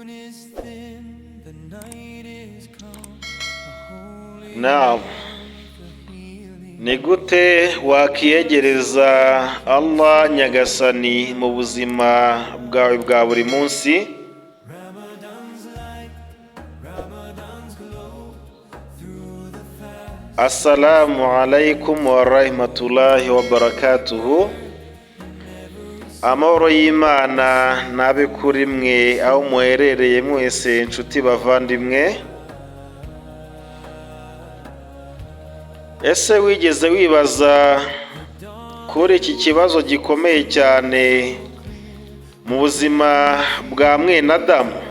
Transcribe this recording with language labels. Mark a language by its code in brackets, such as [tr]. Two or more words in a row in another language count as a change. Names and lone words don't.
[rw] Naam, ni gute wakiyegereza Allah Nyagasani mu buzima bwawe bwa buri munsi? [ar] السلام عليكم ورحمة الله وبركاته. [rw] Amahoro y'Imana nabe kuri mwe aho muherereye mwese nshuti bavandimwe. Ese wigeze wibaza kuri iki kibazo gikomeye cyane mu buzima bwa mwene Adamu?